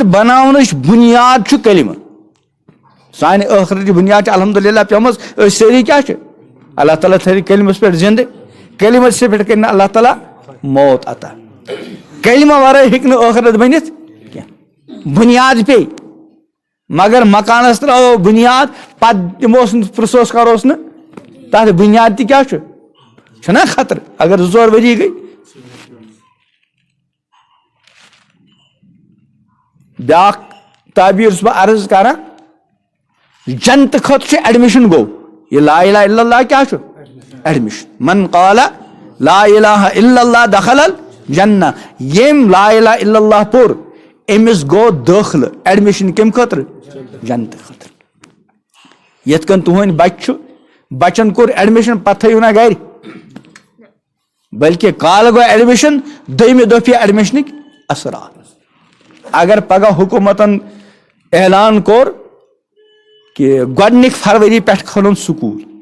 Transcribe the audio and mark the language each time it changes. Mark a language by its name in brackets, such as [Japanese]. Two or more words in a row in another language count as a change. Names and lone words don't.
[Kashmiri] بناونٕچ بُنیاد چھُ کلمہٕ سانہِ ٲخرتٕچ بُنیاد چھِ الحمدُاللہ پیٚمٕژ أسۍ سٲری کیٛاہ چھِ اللہ تعالیٰ تھٲوِ کلمس پٮ۪ٹھ زندٕ کلمس پٮ۪ٹھ کٔرۍ نہٕ اللہ تعالیٰ موت عطا کلمہ ورٲے ہیٚکہِ نہٕ ٲخرت بٔنِتھ کینٛہہ بُنیاد پے مگر مکانس ترٛاوو بُنیاد پتہٕ دِموس نہٕ پرٛژھوس کروس نہٕ تتھ بُنیاد تہِ کیٛاہ چھُنا خطرٕ اگر 2-4 ؤری گٔے بیاکھ تعبیٖر چھُس بہٕ عرض کران جنتہٕ خٲطرٕ چھُ ایڈمِشن گوٚو یہ [Arabic] لا الہ الا اللہ [Kashmiri] کیا چھُ ایڈمِشن [Arabic] من قال لا الہ الا اللہ دخل الجنہ [Kashmiri] یم [Arabic] لا الہ الا اللہ [Kashmiri] پوٚر أمِس گوٚو دٲخلہٕ ایڈمِشن کمہِ خٲطرٕ جنتہٕ خٲطرٕ یتھ کٔنۍ تُہنٛدۍ بچہِ چھُ بچن کوٚر ایڈمِشن پتہٕ تھٲیِو نا گرِ بلکہ کالہٕ گوٚو ایڈمِشن دوٚیمہِ دۄہ پیٚیہِ ایڈمِشنٕکۍ اثرات اگر پگہہ حکوٗمتن اعلان کوٚر کہ گۄڈنِکۍ فروری پٮ۪ٹھ کھولُن سکوٗل